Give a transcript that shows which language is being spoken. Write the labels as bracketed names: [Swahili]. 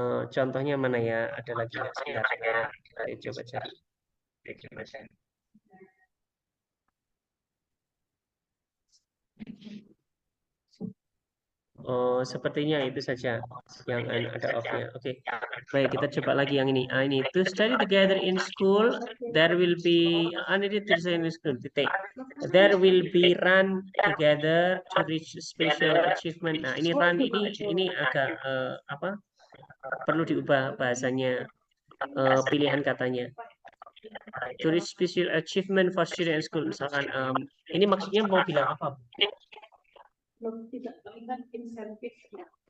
[Indonesian] Contohnya mana ya? Ada lagi nggak? Sebentar, saya coba cari. Oh, sepertinya itu saja yang ada off-nya. Oke, baik kita coba lagi yang ini. [English] Ini to study together in school, there will be needed to study in school. [Indonesian] Titik. [English] There will be run together to reach special achievement. [Indonesian] Nah, ini run ini agak apa? Perlu diubah bahasanya, pilihan katanya. [English] To reach special achievement for student and school. [Indonesian] Misalkan ini maksudnya mau bilang apa? Belum tidak terlihat insentifnya.